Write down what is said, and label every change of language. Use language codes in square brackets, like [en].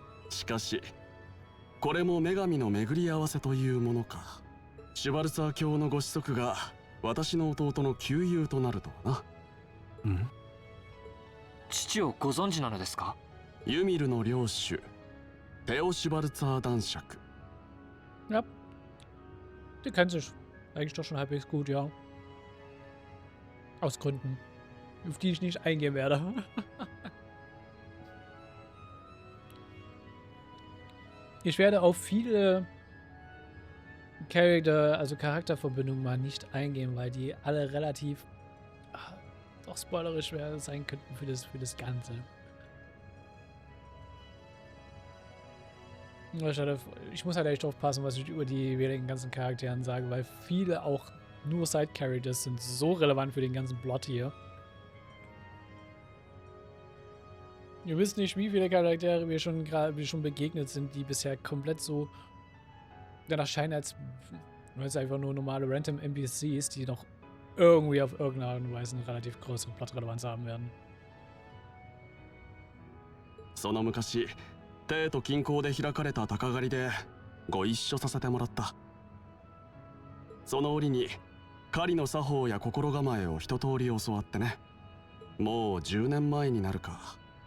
[ja] しかしこれも女神の巡り合わせというものか。シュバルツァー卿のご子息が私の弟の旧友となるとはな。父をご存知なのですか？ユミルの領主テオ・シュバルツァー男爵。 [de] Ja. Die kennt sich eigentlich doch schon halbwegs gut, ja. Aus Gründen, auf die ich nicht eingehen werde. Ich werde auf viele Charakterverbindungen mal nicht eingehen, weil die alle relativ doch spoilerisch sein könnten für das Ganze. Ich muss halt echt aufpassen, was ich über die ganzen Charakteren sage, weil viele auch nur Side-Characters sind so relevant für den ganzen Plot hier. Ihr wisst nicht, wie viele Charaktere wir schon begegnet sind, die bisher komplett so dann erscheinen als einfach nur normale random NPCs, die noch irgendwie auf irgendeine Art und Weise eine relativ größere Plot-Relevanz haben werden. [ja] その昔帝都近郊で開かれた鷹狩りでご一緒させてもらった。その折に狩りの作法や心構えを一通り教わってね。もう10年前になるか。